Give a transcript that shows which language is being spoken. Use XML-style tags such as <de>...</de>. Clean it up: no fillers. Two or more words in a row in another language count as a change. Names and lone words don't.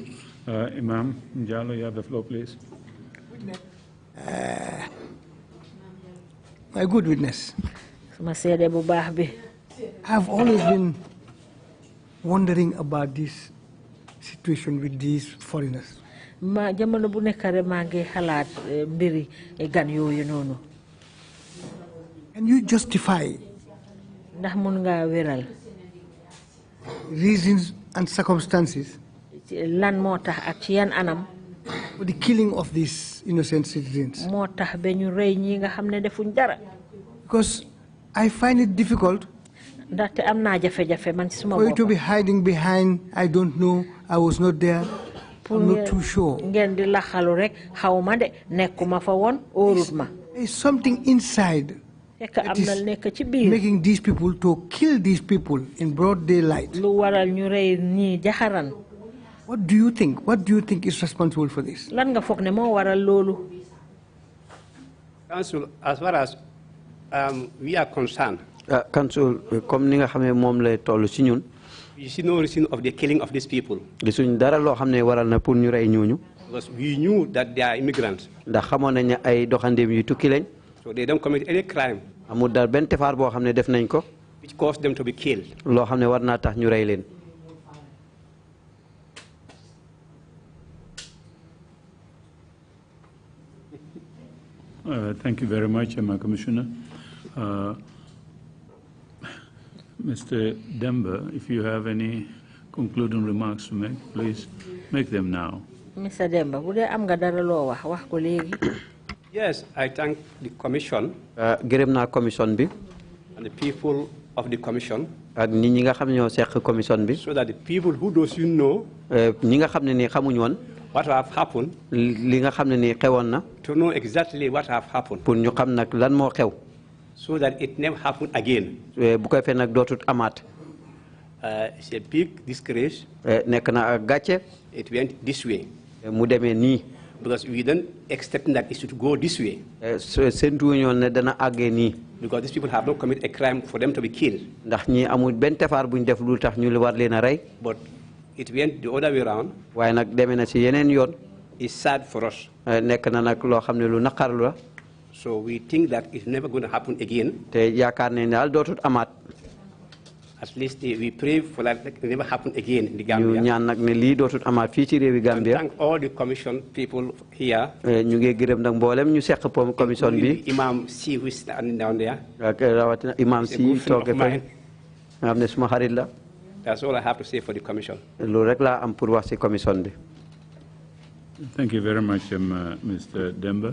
<en>Imam Njalo, you have the floor, please. My good witness, I've always been wondering about this situation with these foreigners.</en> <wo>Jamono bu nekk rek maa ngi xalaat mbiri gan yooyu noonu.</wo> <en>And you justify</en> <wo>ndax mun nga wéral</wo> <en>reasons and circumstances</en> <wo>lan moo tax ak ci yan anam</wo> <en>for the killing of these innocent citizens.</en> <wo>moo tax ba ñu rey ñi nga xam ne defuñ dara.</wo> <en>Because I find it difficult</en> <wo>ndaxte am naa jafe-jafe man ci suma</wo> <en>for</en> <wo>bopp.</wo> <en>you to be hiding behind I don't know, I was not there, I'm not too sure.</en> <wo>ngeen di laxalu rek xawma de nekkuma fa woon óorut ma.</wo> <en>There is something inside that is making these people to kill these people in broad daylight.</en> <wo>lu waral ñu rey ñi jaxaran.</wo> <en>What do you think? What do you think is responsible for this?</en> <wo>lan nga foog ne moo waral loolu.</wo> <en>Council, as far as we are concerned, Council,</en> <wo>comme ni nga xamé mom lay tollu ci ñun.</wo> <en>we see no reason of the killing of these people.</en> <wo>Gisuñ dara lo xamné waral na pour ñu ray ñooñu.</wo> <en>Because we knew that they are immigrants.</en> <wo>Ndax xamoon nañ ay doxandem yu tukki lañ.</wo> <en>So they don't commit any crime.</en> <wo>Amul dal ben tefar bo xamné def nañ ko.</wo> <en>Which caused them to be killed.</en> <wo>Lo xamné war na tax ñu ray leen.</wo> <en>Thank you very much, Commissioner. Mr. Demba, if you have any concluding remarks to make, please make them now. Mr.</en> <wo>Demba, bu dee am nga dara loo wax ko léegi.</wo> <en>Yes, I thank the Commission.</en> <wo>Gërëm naa commission bi.</wo> <en>And the people of the Commission.</en> <wo>Ak nit ñi nga xam ñoo seq commission bi.</wo> <en>So that the people who those you know.</en> <wo>ñi nga xam ne ni xamuñ woon.</wo> <en>What have happened?</en> <wo>Li nga xam ne ni xewoon na.</wo> <en>To know exactly what have happened.</en> <wo>Pour ñu xam nag lan moo xew.</wo> <en>So that it never happen again.</en> <wo>Bu koy fee nag dootut amaat.</wo> <en>It's a big disgrace.</en> <wo>Nekk na ak gàcce.</wo> <en>It went this way.</en> <wo>Mu demee nii.</wo> <en>Because we don't expect that it should go this way.</en> <wo>Séntu ñoon ne dana àggee nii.</wo> <en>Because these people have not committed a crime for them to be killed.</en> <wo>Ndax ñi amul benn tefaar buñ def lu tax ñu war leen a rey.</wo> <en>But it went the other way around.</en> <wo>Waaye nag demee na ci yeneen yoon.</wo> <en>It's sad for us.</en> <wo>Nekk na nag loo xam ne lu naqarlu la.</wo> <en>So we think that it's never going to happen again.</en> <wo>Te yaakaar ne daal dootut amaat.</wo> <en>At least we pray for that it never happen again in the Gambia.</en> <wo>ñu ñaan nag ne lii dootul amaat fii ci réewi Gambia.</wo> <en>Thank all the commission people here.</en> <wo>ñu ngi gërëm nag mboolem ñu seq commission bi.</wo> <en>Imam Si who is down there.</en> <wo>ak rawatina imam Si tooge fa nga xam ne suma xarit la.</wo> <en>That's all I have to say for the commission.</en> <wo>loolu rek laa am pour wax ci commission bi.</wo> <en>Thank you very much, Mr. Demba.</en>